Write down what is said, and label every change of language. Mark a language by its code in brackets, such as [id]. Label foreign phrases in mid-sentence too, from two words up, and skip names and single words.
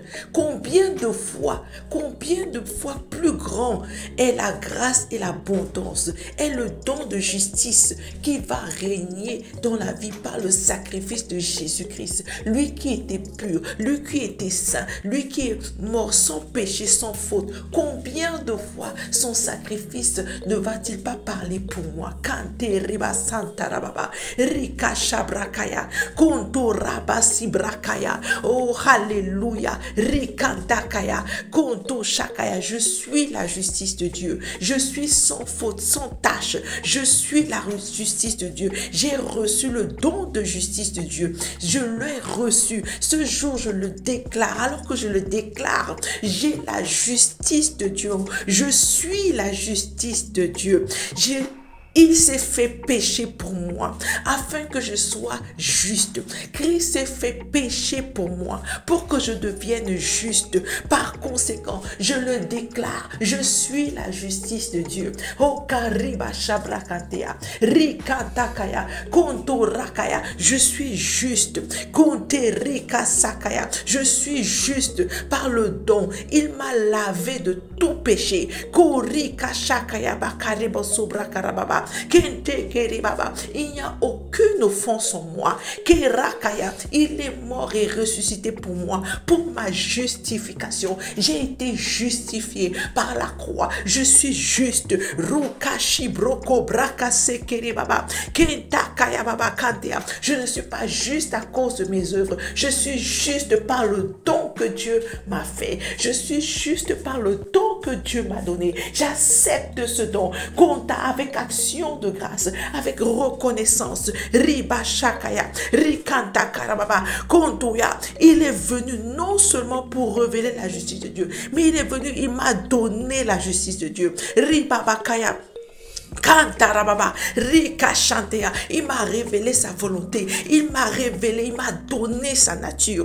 [fr] Combien de fois plus grand est la grâce et l'abondance, est le don de justice qui va régner dans la vie par le sacrifice de Jésus-Christ. Lui qui était pur, lui qui était saint, lui qui est mort sans péché, sans faute. Combien de fois son sacrifice ne va-t-il pas parler pour moi? Kante riba santa rababa, rika shabrakaya, konto rabasi brakaya. Oh, alléluia. Rikandakaya, konto shakaya. Je suis la justice de Dieu. Je suis sans faute, sans tache. Je suis la justice de Dieu. J'ai reçu le don de justice de Dieu. Je l'ai reçu. Ce jour, je le déclare. Alors que je le déclare, j'ai la justice de Dieu. Je suis la justice de Dieu. Il s'est fait pécher pour moi, afin que je sois juste. Christ s'est fait pécher pour moi, pour que je devienne juste. Par conséquent, je le déclare, je suis la justice de Dieu. Oh, kariba shabrakantea, rikantakaya, konto rakaya, je suis juste. Konte rika sakaya, je suis juste par le don. Il m'a lavé de tout péché. Korika shakaya bakaribo sobrakarababa. Il n'y a aucune offense en moi. Il est mort et ressuscité pour moi, pour ma justification. J'ai été justifié par la croix. Je suis juste. Je ne suis pas juste à cause de mes œuvres. Je suis juste par le don que Dieu m'a fait. Je suis juste par le don que Dieu m'a donné. J'accepte ce don. Compte avec action de grâce, avec reconnaissance. Riba shakaya, rikanta karababa, kontuya. Il est venu non seulement pour révéler la justice de Dieu, mais il est venu, il m'a donné la justice de Dieu. Riba bakaya. Kantarababa, Rika Chantea, il m'a révélé sa volonté, il m'a révélé, il m'a donné sa nature.